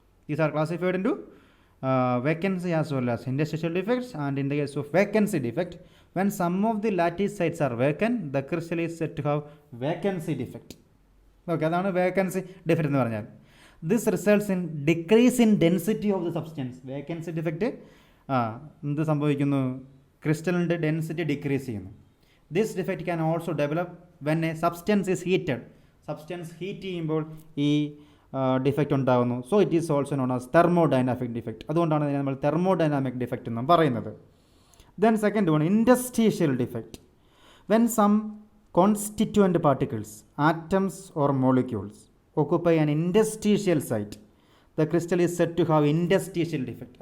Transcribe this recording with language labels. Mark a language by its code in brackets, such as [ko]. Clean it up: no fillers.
[en] These are classified into vacancy as well as interstitial defects, and in the case of vacancy defect, when some of the lattice sites are vacant, the crystal is said to have vacancy defect. Okay, [ml] അതാണ് vacancy defect എന്ന് പറഞ്ഞാൽ. [en] This results in decrease in density of the substance. [ml] Vacancy defect എന്ത് സംഭവിക്കുന്നു, ക്രിസ്റ്റലിൻ്റെ density decrease ചെയ്യുന്നു. [en] This defect can also develop when a substance is heated. [ml] Substance heat ചെയ്യുമ്പോൾ ഈ defect ഉണ്ടാകുന്നു. [en] So it is also known as thermodynamic defect. [ml] അതുകൊണ്ടാണ് ഇതിനെ നമ്മൾ thermodynamic defect എന്നും പറയുന്നത്. [en] Then second one, interstitial defect. When some constituent particles, atoms or molecules occupy an interstitial site, the crystal is said to have interstitial defect.